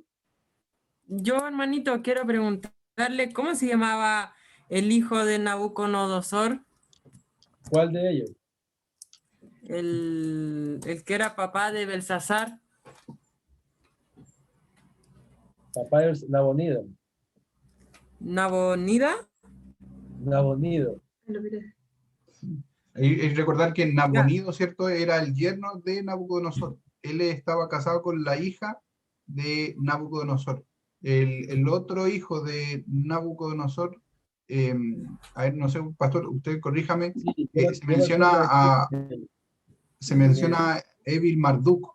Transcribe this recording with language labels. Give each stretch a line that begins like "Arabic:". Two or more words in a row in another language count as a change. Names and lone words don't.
Spanish: Yo, hermanito, quiero preguntarle, ¿cómo se llamaba el hijo de Nabucodonosor? ¿Cuál de ellos? El que era papá de Belsasar. Papá es Nabonido. ¿Nabonida? Nabonido. Y recordar que Nabonido, ¿cierto?, era el yerno de Nabucodonosor. Él estaba casado con la hija de Nabucodonosor. El otro hijo de Nabucodonosor, a ver, no sé, pastor, usted corríjame, se menciona a Evil Marduk.